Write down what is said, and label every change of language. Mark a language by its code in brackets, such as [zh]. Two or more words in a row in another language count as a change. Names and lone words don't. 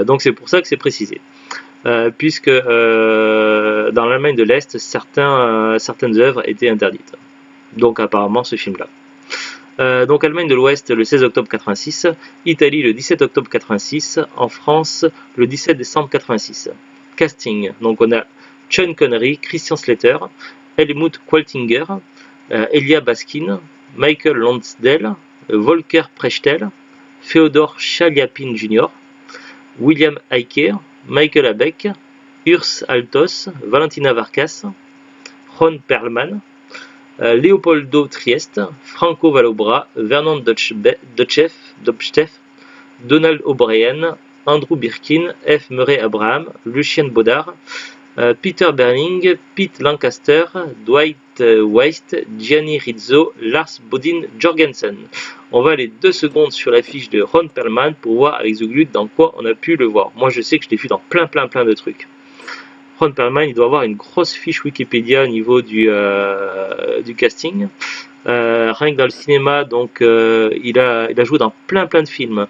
[fr] Donc c'est pour ça que c'est précisé. Puisque dans l'Allemagne de l'Est, certaines œuvres étaient interdites. Donc apparemment ce film-là. Donc Allemagne de l'Ouest le 16 octobre 86, Italie le 17 octobre 86, en France le 17 décembre 86. Casting, donc on a Sean Connery, Christian Slater, Helmut Qualtinger, Elia Baskin, Michael Lonsdale, Volker Prechtel, Féodor Chaliapin Jr., William Eicher, Michael Abeck, Urs Altos, Valentina Varkas, Ron Perlman, Leopoldo Trieste, Franco Valobra, Vernon Dotchev, Donald O'Brien, Andrew Birkin, F. Murray Abraham, Lucien Baudard, Peter Berling, Pete Lancaster, Dwight Weist, Gianni Rizzo, Lars Bodin Jorgensen. On va aller 2 secondes sur la fiche de Ron Perlman pour voir avec The Glued dans quoi on a pu le voir. Moi je sais que je l'ai vu dans plein de trucs. Ron Perlman, il doit avoir une grosse fiche Wikipédia au niveau du casting. Rien que dans le cinéma, donc il a joué dans plein de films.